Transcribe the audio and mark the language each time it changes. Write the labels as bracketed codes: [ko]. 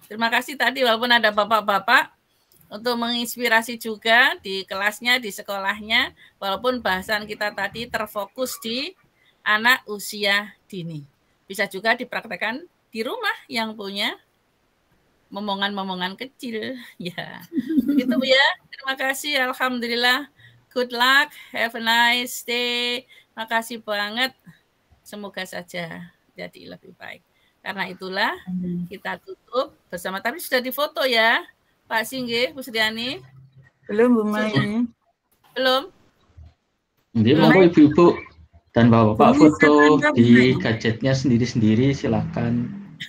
[id] Terima kasih tadi walaupun ada bapak-bapak untuk menginspirasi juga di kelasnya, di sekolahnya, walaupun bahasan kita tadi terfokus di anak usia dini. Bisa juga dipraktekkan di rumah yang punya momongan-momongan kecil. Ya, begitu Bu ya. Terima kasih, alhamdulillah. [en] Good luck, have a nice day. [id] Makasih banget. Semoga saja jadi lebih baik. Karena itulah kita tutup bersama. Tapi sudah difoto ya, Pak Singgih, Bu Sriani? Belum, Bu Mai. Belum? Jadi monggo ibu-ibu dan bapak-bapak foto di gadgetnya sendiri-sendiri, silakan.